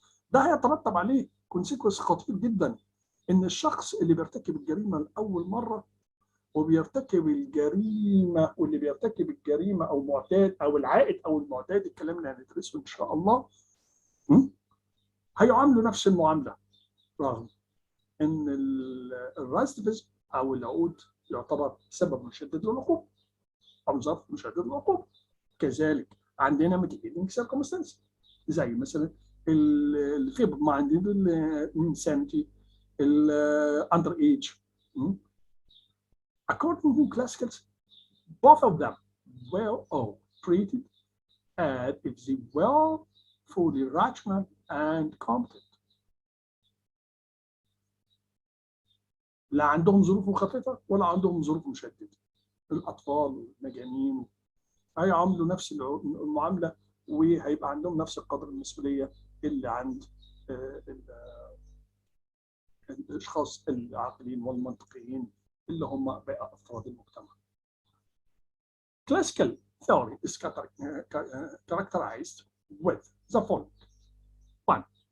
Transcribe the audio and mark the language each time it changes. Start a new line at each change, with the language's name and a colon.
Arabic: ده هيترتب عليه كونسيكونس خطير جدا، ان الشخص اللي بيرتكب الجريمه لاول مره وبيرتكب الجريمه واللي بيرتكب الجريمه او معتاد او العائد او المعتاد، الكلام اللي هندرسه ان شاء الله، هيعاملوا نفس المعامله، رغم ان الرايستيفيزم او العقود يعتبر سبب مشدد للعقوبه او ظرف مشدد للعقوبه. كذلك عندنا ميتيجيتنج سيركمستانس زي مثلا الفيبر مايندد، الانسانتي، الاندر ايج.
English: According to classicals, both of them were all treated as if they were fully rational and competent.
Arabic: لا عندهم ظروف مخففة ولا عندهم ظروف مشددة. الأطفال والمجانين هيعاملوا نفس المعاملة وهيبقى عندهم نفس القدر المسؤولية اللي عند الأشخاص العاقلين والمنطقيين اللي هم بقى أفراد المجتمع.
English: Classical theory is characterized with the following. 1.